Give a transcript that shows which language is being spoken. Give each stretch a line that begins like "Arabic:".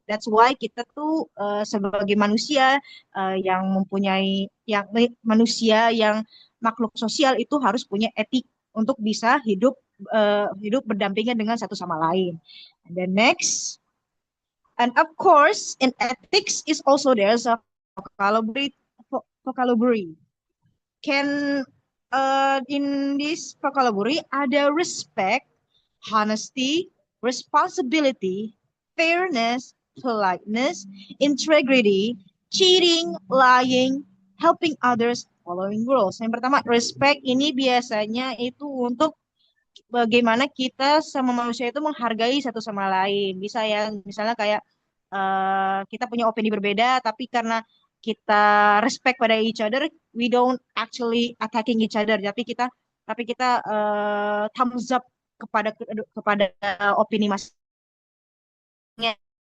English: That's why
Indonesian: kita tuh sebagai manusia yang mempunyai manusia yang makhluk sosial itu harus punya etik untuk bisa hidup berdampingan dengan satu sama lain.
English: And then next, and of course, in ethics is also there's a vocabulary. Vocabulary. Can in this vocabulary
Indonesian: ada
English: respect, honesty, responsibility, fairness, politeness, integrity, cheating, lying, helping others, following rules.
Indonesian: Yang pertama, respect ini biasanya itu untuk bagaimana kita sama manusia itu menghargai satu sama lain. Bisa ya, misalnya kayak kita punya opini berbeda, tapi karena kita respect pada
English: each other, we don't actually attacking each other,
Indonesian: tapi kita
English: thumbs up
Indonesian: kepada opini masing-masing.